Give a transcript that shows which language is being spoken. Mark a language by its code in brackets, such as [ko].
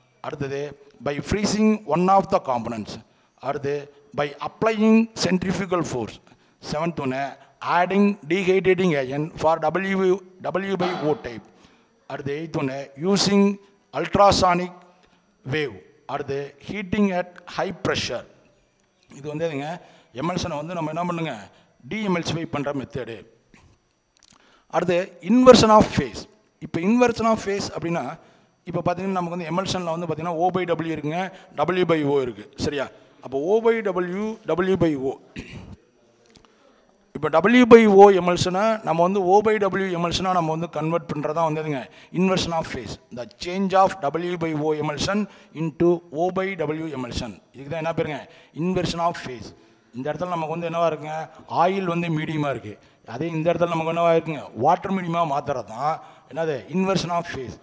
[en] அடுத்தது by freezing one of the components. அடுத்து by applying centrifugal force. Seventh one, adding dehydrating agent for W by O type. அடுத்து 8th ஒன்று using ultrasonic wave. அடுத்து heating at high pressure. [ta] இது வந்து எதுங்க எமல்சனை வந்து நம்ம என்ன பண்ணுங்க டீஎமல்சிஃபை பண்ணுற மெத்தடு. அடுத்து இன்வர்ஷன் ஆஃப் ஃபேஸ். இப்போ இன்வர்ஷன் ஆஃப் ஃபேஸ் அப்படின்னா இப்போ பார்த்தீங்கன்னா நமக்கு வந்து எமல்சனில் வந்து பார்த்தீங்கன்னா O by W இருக்குங்க, W by O இருக்குது, சரியா? அப்போ O by W, W by O. இப்போ W by O எமல்சனை நம்ம வந்து O by W எமல்சனாக நம்ம வந்து கன்வெர்ட் பண்ணுறதா வந்து எதுங்க inversion of face. [en] the change of W by O emulsion into O by W emulsion, [ta] இதுக்கு தான் என்ன பேருங்க [en] Inversion of phase. [ta] இந்த இடத்துல நமக்கு வந்து என்னவா இருக்குங்க ஆயில் வந்து மீடியமாக இருக்குது, அதே இந்த இடத்துல நமக்கு என்னவா இருக்குங்க வாட்டர் மீடியமாக மாற்றுறது தான் என்னது இன்வர்ஷன் ஆஃப் ஃபேஸ்.